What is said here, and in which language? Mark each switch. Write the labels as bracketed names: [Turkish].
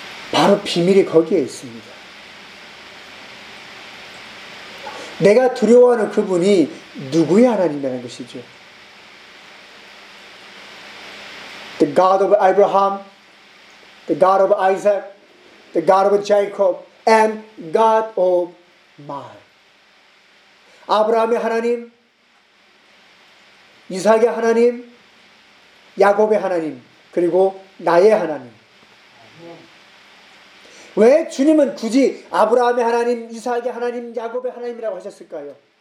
[Korean] 바로 비밀이 거기에 있습니다. 내가 두려워하는 그분이 누구의 하나님이라는 것이죠. [English] The God of Abraham, the God of Isaac, the God of Jacob, and God of mine. [Korean] 아브라함의 하나님, 이삭의 하나님, 야곱의 하나님, 그리고 나의 하나님. 왜 주님은 굳이 아브라함의 하나님, 이삭의 하나님, 야곱의 하나님이라고 하셨을까요?